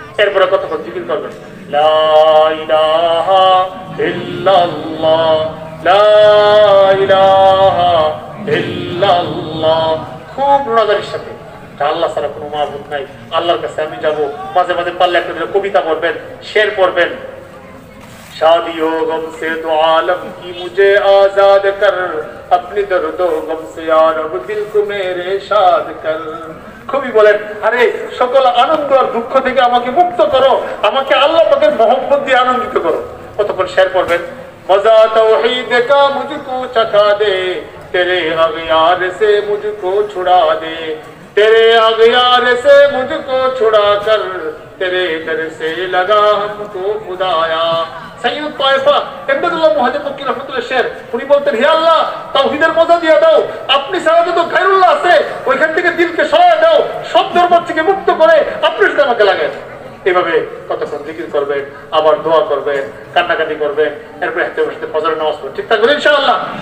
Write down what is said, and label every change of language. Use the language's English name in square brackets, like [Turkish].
[Bangla] এরপরে কতক্ষণ জিকির করবেন, লা ইলাহা ইল্লাল্লাহ, লা ইলাহা ইল্লাল্লাহ, খুব রোনাজারির সাথে, আল্লাহ ছাড়া কোনো মাবুদ নাই, আল্লাহর কাছে আমি যাব। মাঝে মাঝে পারলে একটা কবিতা পড়বেন, শের পড়বেন, [Hindi] शादियों गम से दो आलम की मुझे आजाद कर अपनी दर्दो गम से यार अब दिल को मेरे शाद कर। [Bangla] কবি বলেন আরে সকল আনন্দ আর দুঃখ থেকে আমাকে মুক্ত করো, আমাকে আল্লাহ পাকের মহব্বত দিয়ে আনন্দিত করো। কতক্ষণ শের পড়বেন [Hindi] मजा तौहीद का मुझको चखा दे, तेरे अगयार से मुझको छुड़ा दे, तेरे अगयार से मुझको छुड़ा कर तेरे दर से लगा हमको खुदाया। [Bangla] সাইয়্যিদ তায়েফা ইমদাদুল্লাহ মুহাজির মক্কি রাহমাতুল্লাহ শের উনি বলতেন, হে আল্লাহ তাওহীদের মজা দিয়ে দাও, আপনি ছাড়া যত গায়রুল্লাহ আছে ওইখান থেকে দিলকে সরায় দাও, সব ধর্ম থেকে মুক্ত করে আপনি সাথে আমাকে লাগায়। এভাবে কতক্ষণ জিকির করবেন, আবার দোয়া করবেন, কান্নাকাটি করবেন, এরপরে হাতে বসে ফজরের নামাজ পড়বেন। ঠিক থাকবেন ইনশাআল্লাহ।